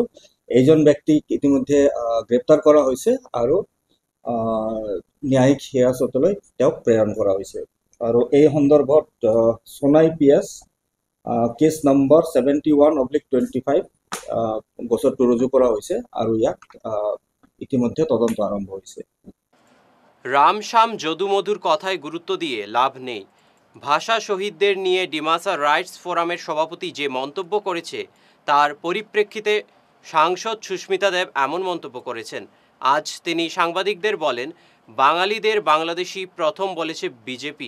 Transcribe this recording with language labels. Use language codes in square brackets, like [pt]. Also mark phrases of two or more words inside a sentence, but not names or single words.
[as] এইজন ব্যক্তিক ইতিমধ্যে গ্ৰেপ্তাৰ কৰা হৈছে আৰু ন্যায়িক হিৰাসতলৈ তেওঁক প্ৰেৰণ কৰা হৈছে। আৰু এই সন্দৰ্ভত সোনাই PS কেছ নম্বৰ 71/25 গোচৰটো ৰুজু কৰা হৈছে আৰু ইয়াক ইতিমধ্যে তদন্ত আৰম্ভ হৈছে। [bn] রামশ্যাম যদুমধুর কথায় গুরুত্ব দিয়ে লাভ নেই। ভাষা শহীদদের নিয়ে ডিমাসা রাইটস ফোরামের সভাপতি যে মন্তব্য করেছে তার পরিপ্রেক্ষিতে সাংসদ সুস্মিতা দেব এমন মন্তব্য করেছেন। আজ তিনি সাংবাদিকদের বলেন, বাঙালিদের বাংলাদেশি প্রথম বলেছে বিজেপি।